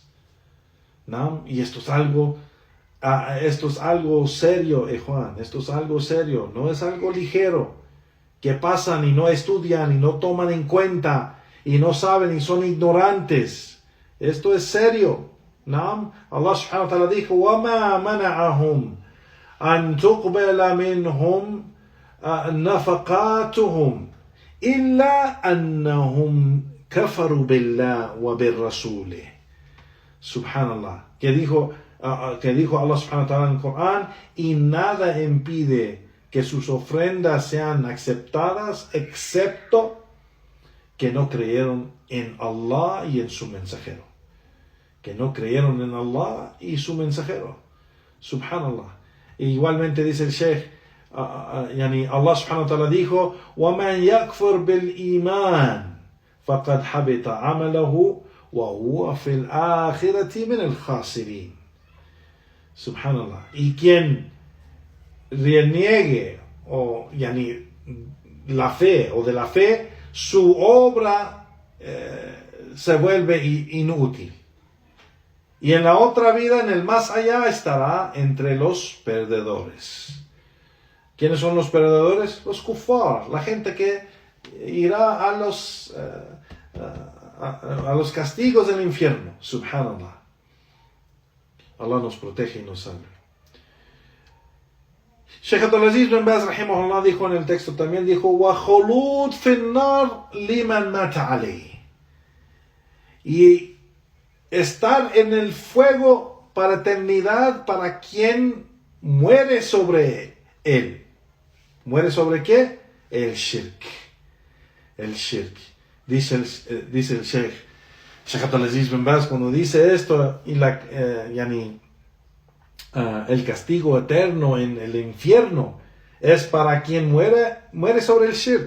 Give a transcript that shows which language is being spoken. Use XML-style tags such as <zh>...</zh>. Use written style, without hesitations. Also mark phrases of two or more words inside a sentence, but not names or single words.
<es>¿No? Y esto es algo serio, Juan, esto es algo serio, no es algo ligero, que pasan y no estudian y no toman en cuenta y no saben y son ignorantes Esto es serio. ¿No?</es> <ar>الله سبحانه وتعالى dijo, وَمَا مَنَعَهُمْ أَن تُقْبَلَ مِنْهُمْ نَفَقَاتُهُمْ إِلَّا أَنَّهُمْ كَفَرُوا بِاللَّهِ وَبِالرَّسُولِ.</ar> <es>Subhanallah. Que dijo Allah</es> <ar>سبحانه وتعالى</ar> <es>en el Corán, y nada impide que sus ofrendas sean aceptadas excepto que no creyeron en Allah y en su mensajero. Que no creyeron en Allah y su mensajero. Subhanallah. Igualmente dice el Sheikh, Allah</es> <ar>سبحانه وتعالى</ar> <es>dijo,</es> <ar>وَمَنْ يَكْفُرْ بِالْإِيمَانِ فَقَدْ حَبِطَ عَمَلَهُ وَهُوَ فِي الْآخِرَةِ مِنَ الْخَاسِرِينَ.</ar> <es>Subhanallah. Y quien reniegue la fe o de la fe, su obra se vuelve inútil. Y en la otra vida, en el más allá, estará entre los perdedores. ¿Quiénes son los perdedores? Los kufar, la gente que irá a los castigos del infierno. Subhanallah. Allah nos protege y nos salve. Sheikh Abdulaziz bin Baz rahimahullah dijo en el texto también, dijo,</es> <ar>وَخُلُودْ فِي النَّارِ لِمَنْ مَاتَ عَلَيْهِ.</ar> <es>Y estar en el fuego para eternidad para quien muere sobre él. ¿Muere sobre qué? El shirk. El shirk. Dice el Sheikh Abdulaziz bin Baz, cuando dice esto, y el castigo eterno en el infierno es para quien muere sobre el shirk.</es>